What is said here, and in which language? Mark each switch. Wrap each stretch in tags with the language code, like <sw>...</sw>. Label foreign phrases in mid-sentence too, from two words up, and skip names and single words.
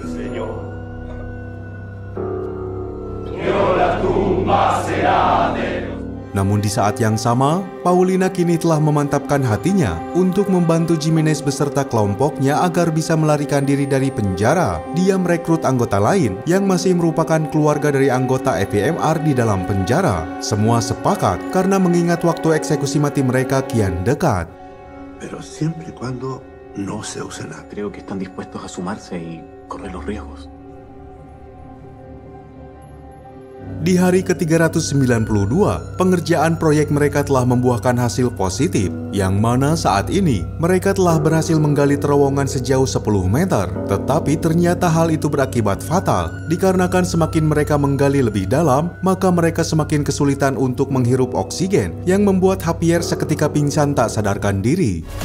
<id>Namun di saat yang sama, Paulina kini telah memantapkan hatinya untuk membantu Jimenez beserta kelompoknya agar bisa melarikan diri dari penjara. Dia merekrut anggota lain yang masih merupakan keluarga dari anggota EPMR di dalam penjara. Semua sepakat karena mengingat waktu eksekusi mati mereka kian dekat.</id> <es>Pero siempre y cuando no se use nada. Creo que están dispuestos a sumarse y correr los riesgos.</es> <id>Di hari ke-392, pengerjaan proyek mereka telah membuahkan hasil positif, yang mana saat ini mereka telah berhasil menggali terowongan sejauh 10 meter. Tetapi ternyata hal itu berakibat fatal, dikarenakan semakin mereka menggali lebih dalam, maka mereka semakin kesulitan untuk menghirup oksigen, yang membuat Javier seketika pingsan tak sadarkan diri.</id>